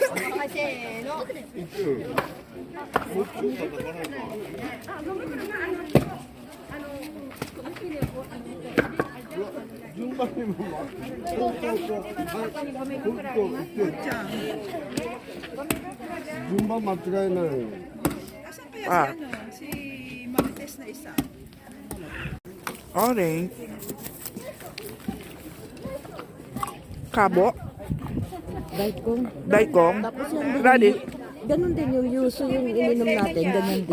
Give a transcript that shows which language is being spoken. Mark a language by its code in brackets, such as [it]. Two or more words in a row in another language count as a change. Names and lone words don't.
[ja] モチを叩かないから。順番にもそう順番間違えないよ。 [tl] Asan pa yan si Marites na isa? Orange. Kabo. Daikong. Tapos yung Radish. ganun din yung yuso yung ininom natin, ganun din.